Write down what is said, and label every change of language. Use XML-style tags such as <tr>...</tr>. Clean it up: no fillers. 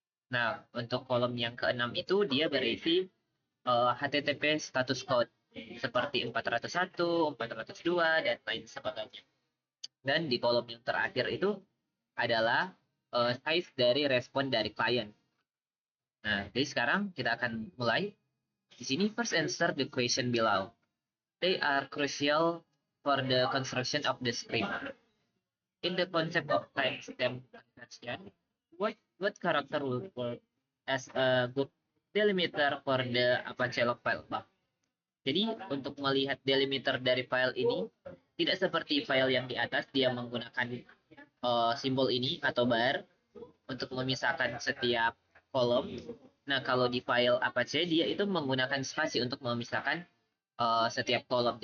<id>Nah, untuk kolom yang keenam itu dia berisi HTTP status code seperti 401, 402, dan lain sebagainya. Dan di kolom yang terakhir itu adalah size dari respon dari klien. Nah, jadi sekarang kita akan mulai. Di sini</id> <en>first answer the question below. They are crucial for the construction of the script. In the concept of timestamp conversion, what character will work as a good delimiter for the Apache log file above?</en> <id>Jadi untuk melihat delimiter dari file ini tidak seperti file yang di atas, dia menggunakan simbol ini atau bar untuk memisahkan setiap kolom. Nah, kalau di file Apache dia itu menggunakan spasi untuk memisahkan setiap kolom.</id>